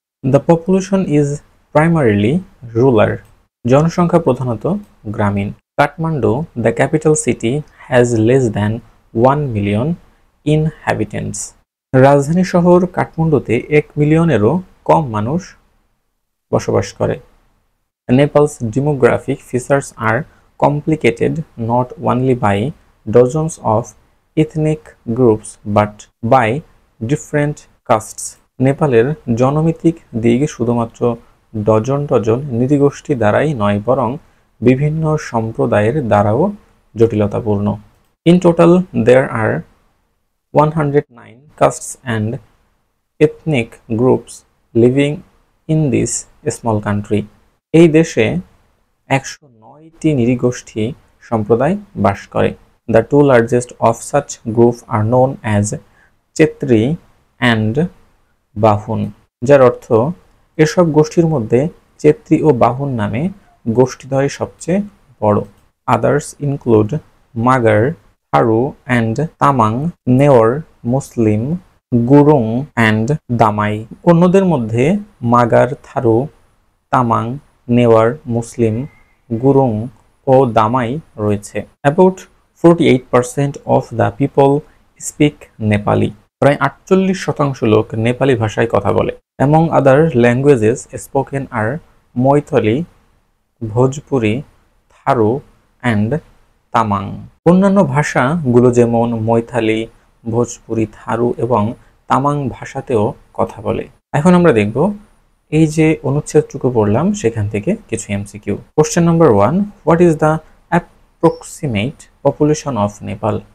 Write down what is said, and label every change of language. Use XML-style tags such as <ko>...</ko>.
<en>The population is primarily rural.</en> <bn>জনসংখ্যা প্রধানত গ্রামীণ।</bn> <en>Kathmandu, the capital city, has less than 1 million inhabitants.</en> <bn>রাজধানী শহর কাঠমান্ডুতে 1 মিলিয়নেরও কম মানুষ বসবাস করে।</bn> <en>Nepal's demographic features are complicated not only by dozens of ethnic groups but by different castes.</en> <bn>নেপালের জনমিতিক দিক শুধুমাত্র ডজন ডজন নৃগোষ্ঠী দ্বারাই নয়, বরং বিভিন্ন সম্প্রদায়ের দ্বারাও জটিলতাপূর্ণ।</bn> <en>In total, there are 109 castes and ethnic groups living in this small country.</en> <bn>এই দেশে 109টি নৃগোষ্ঠী সম্প্রদায় বাস করে।</bn> <en>The two largest of such groups are known as Chhetri and Bahun,</en> <bn>যার অর্থ এসব গোষ্ঠীর মধ্যে চেত্রী ও বাহুন নামে গোষ্ঠীদ্বয় সবচেয়ে বড়।</bn> <en>Others include Magar, Tharu and Tamang, Newar, Muslim, Gurung and Damai.</en> <bn>অন্যদের মধ্যে মাগার, থারু, তামাং, নেওয়ার, মুসলিম, গুরুং ও দামাই রয়েছে।</bn> <en>About 48% of the people speak Nepali.</en> <bn>প্রায় 48% লোক নেপালি ভাষায় কথা বলে।</bn> <en>Among other languages spoken are Maithili, Bhojpuri, Tharu and Tamang.</en> <bn>অন্যান্য ভাষাগুলো যেমন মৈথালি, ভোজপুরি, থারু এবং তামাং ভাষাতেও কথা বলে। এখন আমরা দেখব এই যে অনুচ্ছেদটুকু পড়লাম সেখান থেকে কিছু MCQ.</bn> <en>Question number 1, what is the approximate population of Nepal?</en>